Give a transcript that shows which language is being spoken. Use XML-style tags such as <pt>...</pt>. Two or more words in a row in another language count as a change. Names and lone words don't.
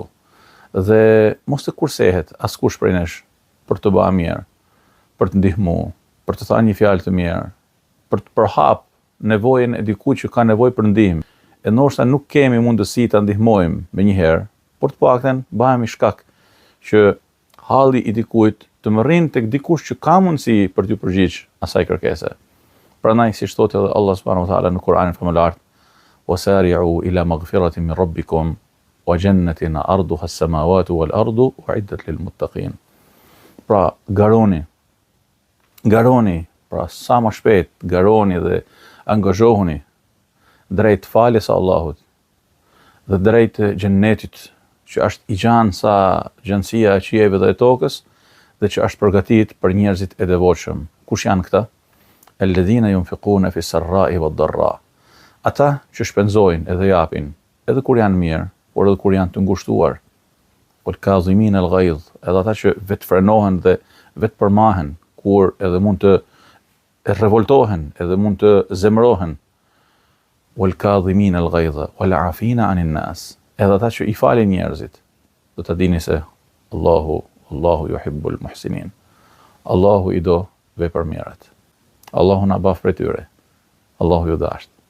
<sq>Dhe mos të kursehet askush prej nesh për të bërë mirë, për të ndihmuar, për të thënë një fjalë të mirë, për të përhap nevojën e dikujt që ka nevojë për ndihmë. E ndoshta nuk kemi mundësi ta ndihmojmë me njëherë, por të paktën bëhemi shkak që halli i dikujt të më rrinë tek dikush që ka mundësi për t'ju përgjigj asaj kërkese. Prandaj siç thotë edhe</sq> <ar>الله سبحانه وتعالى</ar> <sq>në Kur'anin famullar,</sq> <ar>"وسارعوا إلى مغفرة من ربكم وجنة عرضها السماوات والأرض أعدت للمتقين."</ar> <sq>Pra garoni, pra sa më shpejt garoni dhe angazhohuni drejt faljes së Allahut dhe drejt xhennetit që është i gjanë sa gjënësia e qiejve dhe e tokës dhe që është përgatit për njerëzit e devotshëm. Kush janë këta?</sq> <ar>الذين ينفقون في السراء والضراء.</ar> <sq>Ata që shpenzojnë edhe japin, edhe kur janë mirë, por edhe kur janë të ngushtuar.</sq> <ar>والكاظمين الغيظ,</ar> <sq>edhe ata që vetë frenohen dhe vetë përmahen, kur edhe mund të revoltohen, edhe mund të zemrohen.</sq> <ar>والكاظمين الغيظ والعافين عن الناس.</ar> <sq>Edhe ata që i falin njerëzit. Do të dini se</sq> <ar>الله يحب المحسنين.</ar> <sq>Allahu i do vepërmirët. Allahu na baf prej tyre. Allahu ju dashur.</sq>